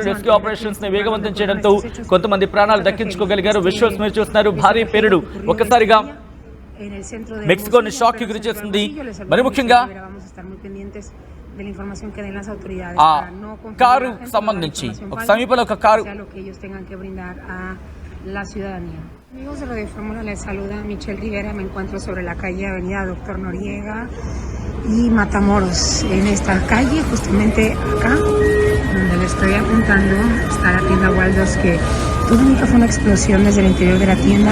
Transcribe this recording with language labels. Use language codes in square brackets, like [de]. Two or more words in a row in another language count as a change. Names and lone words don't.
[en] rescue operations [te] ని వేగవంతం చేయడంతో కొంతమంది ప్రాణాలు దక్కించుకోగలిగారు. విజువల్స్ మీరు చూస్తున్నారు. భారీ పేలుడు ఒక్కసారిగా మెక్సికోని షాక్ కి గురి చేసింది. మరి ముఖ్యంగా ఆ కారు సంబంధించి ఒక సమీపంలో ఒక కారు [es] Amigos de Radio Fórmula, les saluda Michelle Rivera. Me encuentro sobre la calle Avenida Doctor Noriega y Matamoros. En esta calle, justamente acá, donde le estoy apuntando, está la tienda Waldos, que todo única fue una explosión desde el interior de la tienda.